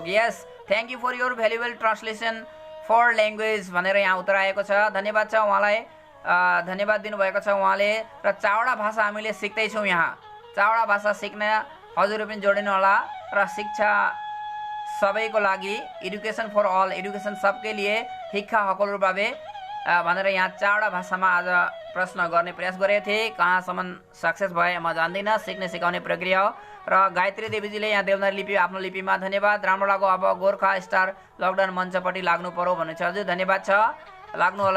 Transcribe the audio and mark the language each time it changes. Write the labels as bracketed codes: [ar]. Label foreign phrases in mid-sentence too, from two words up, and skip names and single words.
[en] Yes, thank you for your valuable translation for language [ne] भनेर यहाँ उत्तर आएको छ। धन्यवाद छ उहाँलाई, धन्यवाद दिनुभएको छ उहाँले। र चावडा भाषा हामीले सिक्दैछौँ यहाँ। चावडा भाषा सिक्न हजुरहरू पनि जोडिनु होला। र शिक्षा सबैको लागि, [en] education for all, [ne] एडुकेसन [hi] सबके लिए, [ne] शिक्षा हकलुर बाबे भनेर यहाँ चावडा भाषामा आज प्रश्न गर्ने प्रयास गरेको थिएँ। कहाँसम्म सक्सेस भए म जान्दिनँ, सिक्ने सिकाउने प्रक्रिया हो। र गायत्री देवीजीले यहाँ देवनागरी लिपि आफ्नो लिपिमा धन्यवाद। राम्रो लाग्यो। अब गोर्खा स्टार लकडाउन मञ्चपट्टि लाग्नु पर्यो भन्नुहुन्छ हजुर, धन्यवाद छ, लाग्नु होला।